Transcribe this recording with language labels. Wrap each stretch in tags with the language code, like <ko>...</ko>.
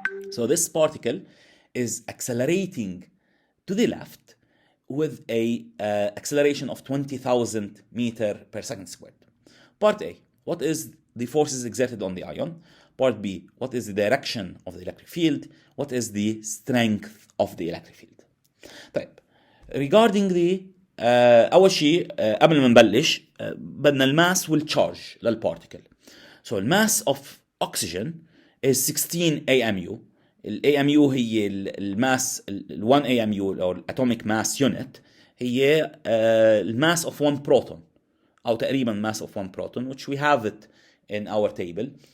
<en>So this particle is accelerating to the left with a acceleration of 20,000 meter per second squared. Part A, what is the forces exerted on the ion? Part B, what is the direction of the electric field? What is the strength of the electric field?</en> <ar>طيب</ar> <en>regarding the</en> <ar>أول شيء قبل ما نبلش بدنا الماس والتشارج للبارتيكل.</ar> <en>So الماس of oxygen is 16 AMU. ال AMU</en> <ar>هي الماس</ar> <en>1 AMU or atomic mass unit هي الماس of one proton</en> <ar>أو تقريبا</ar> <en>mass of one proton, which we have it in our table.</en>